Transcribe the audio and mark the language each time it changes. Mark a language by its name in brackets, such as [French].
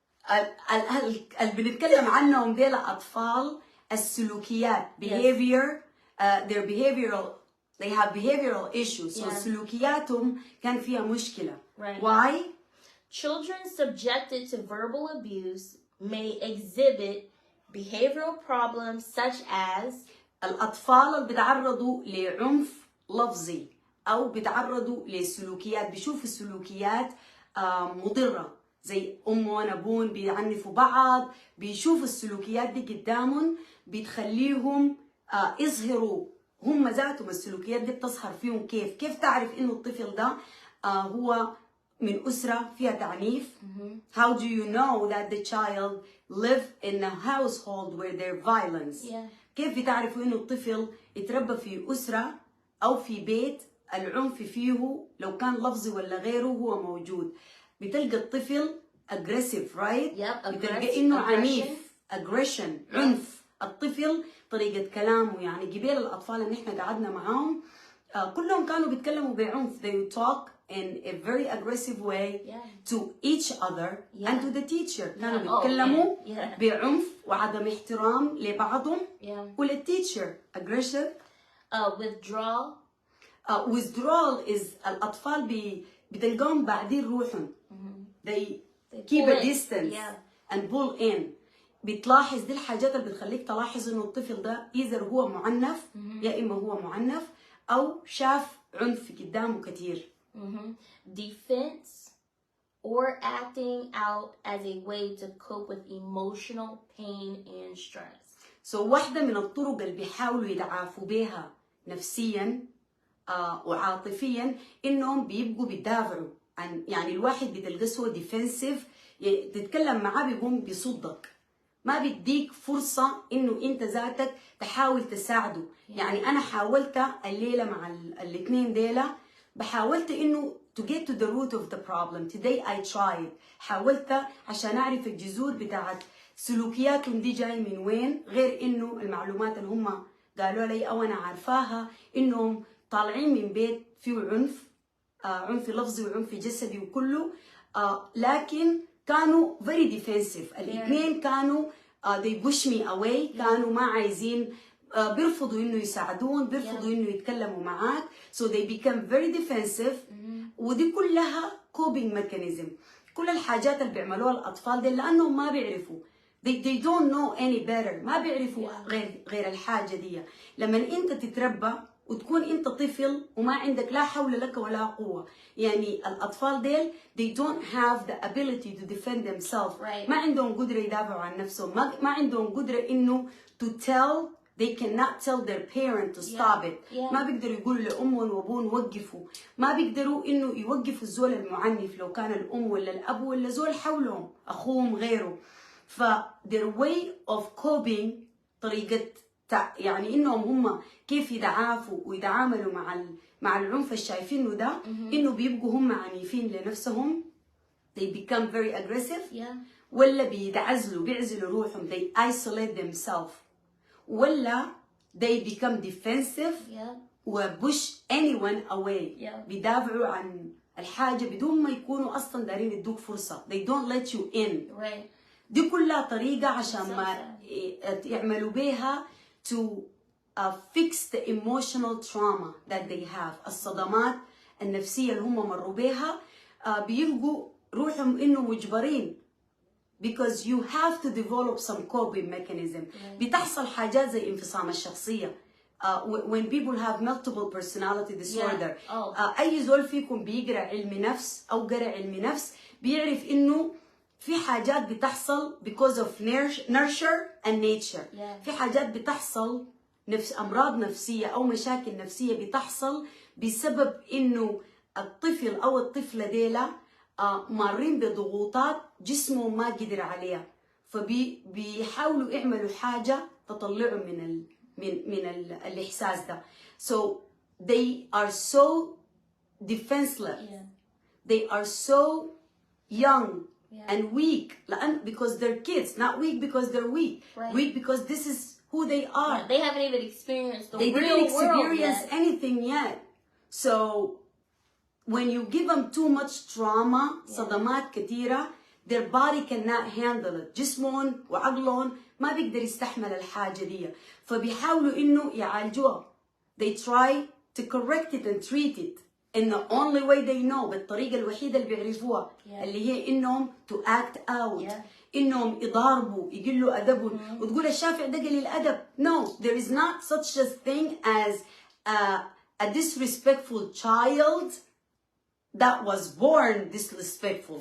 [Arabic] اللي بنتكلم عنهم ديل أطفال السلوكيات [English] behavior their behavioral they have behavioral issues so [Arabic] سلوكياتهم كان فيها مشكلة. [English] Right. Why? Children subjected to verbal abuse may exhibit behavioral problems such as [Arabic] الأطفال اللي بيتعرضوا لعنف لفظي أو بيتعرضوا لسلوكيات بيشوفوا السلوكيات مضرة زي أمهم أبوهم بيعنفوا بعض، بيشوفوا السلوكيات دي قدامهم بتخليهم يظهروا هم ذاتهم السلوكيات دي بتظهر فيهم. كيف تعرف إنه الطفل ده هو من أسرة فيها تعنيف؟ [English] How do you know that the child live in a household where there violence? [Arabic] كيف بتعرفوا إنه الطفل يتربى في أسرة أو في بيت العنف فيه لو كان لفظي ولا غيره هو موجود؟ بتلقى الطفل [English] aggressive, right؟ [Arabic] بتلقى إنه عنيف، aggression، عنف. الطفل طريقة كلامه، يعني قبيل الأطفال اللي إحنا قعدنا معاهم كلهم كانوا بيتكلموا بعنف. [English] They talk in a very aggressive way to each other and to the teacher. [Arabic] كانوا بيتكلموا بعنف وعدم احترام لبعضهم وللتيتشر. [English] aggressive. withdrawal. withdrawal is [Arabic] الأطفال بتلقاهم بعدين روحهم. [English] they keep a distance and pull in. [Arabic] بتلاحظ دي الحاجات اللي بتخليك تلاحظ انه الطفل ده either هو معنف يا اما هو معنف او شاف عنف قدامه كتير. [English] defense or acting out as a way to cope with emotional pain and stress. [Arabic] so واحدة من الطرق اللي بيحاولوا يتعافوا بيها نفسيا وعاطفيا انهم بيبقوا بيدافعوا عن، يعني الواحد بتلقى ديفنسيف، تتكلم معاه بيقوم بيصدك، ما بيديك فرصة إنه أنت ذاتك تحاول تساعده. يعني أنا حاولت الليلة مع الاثنين ديلا، بحاولت إنه [English] to get to the root of the problem. Today I tried. [Arabic] حاولت عشان أعرف الجذور بتاعت سلوكياتهم دي جاي من وين، غير إنه المعلومات اللي هم قالوا لي أو أنا عارفاها إنهم طالعين من بيت فيه عنف، عنف لفظي وعنف جسدي وكله، لكن كانوا [English] very defensive. [Arabic] الاثنين كانوا [English] they push me away. [Arabic] كانوا ما عايزين، بيرفضوا انه يساعدون، بيرفضوا انه يتكلموا معاك. [English] so they become very defensive. [Arabic] ودي كلها [English] coping mechanism. [Arabic] كل الحاجات اللي بيعملوها الأطفال دي لأنهم ما بيعرفوا. [English] they don't know any better. [Arabic] ما بيعرفوا غير الحاجة دي. لما أنت تتربى وتكون أنت طفل وما عندك لا حول لك ولا قوة، يعني الأطفال ديل [English] they don't have the ability to defend themselves. [Arabic] ما عندهم قدرة يدافعوا عن نفسهم، ما عندهم قدرة إنه [English] to tell. they cannot tell their parent to stop it. [Arabic] ما بيقدروا يقولوا لأمهم وأبوهم وقفوا، ما بيقدروا إنه يوقفوا الزول المعنف لو كان الأم ولا الأب ولا زول حولهم أخوهم غيره. ف [English] their way of coping [Arabic] طريقة يعني إنهم هم كيف يتعافوا ويتعاملوا مع العنف الشايفينه ده، إنه بيبقوا هم عنيفين لنفسهم. [English] they become very aggressive. [Arabic] ولا بيعزلوا روحهم. [English] they isolate themselves. [Arabic] ولا [English] they become defensive. و push anyone away. [Arabic] بيدافعوا عن الحاجة بدون ما يكونوا أصلا دارين يدوك فرصة. [English] they don't let you in. [Arabic] دي كلها طريقة عشان ما يعملوا بيها [English] to fix the emotional trauma that they have. [Arabic] الصدمات النفسية اللي هم مروا بيها بيبقوا روحهم إنه مجبرين [English] because you have to develop some coping mechanism. [Arabic] بتحصل حاجات زي انفصام الشخصية. [English] when people have multiple personality disorder. [Arabic] أي زول فيكم بيقرأ علم نفس أو قرأ علم نفس بيعرف إنه في حاجات بتحصل [English] because of nurture and nature. [Arabic] في حاجات بتحصل أمراض نفسية أو مشاكل نفسية بتحصل بسبب إنه الطفل أو الطفلة ديلا مارين بضغوطات جسمهم ما قدر عليها، فبيحاولوا يعملوا حاجة تطلعوا من الإحساس ده. [English] so they are so defenseless. they are so young and weak because they're kids, not weak because they're weak. weak because this is who they are. They haven't even experienced the real world yet. They didn't experience anything yet. So when you give them too much trauma, [Arabic] صدمات كتيرة, [English] their body cannot handle it. [Arabic] جسمهم وعقلهم ما بيقدر يستحمل الحاجة دي، فبيحاولوا إنه يعالجوها. [English] They try to correct it and treat it in the only way they know. [Arabic] بالطريقة الوحيدة اللي بيعرفوها اللي هي إنهم [English] to act out. [Arabic] إنهم يضاربوا يقلوا أدبهم. وتقول الشافع ده قليل الأدب. [English] No, there is not such a thing as a disrespectful child that was born disrespectful.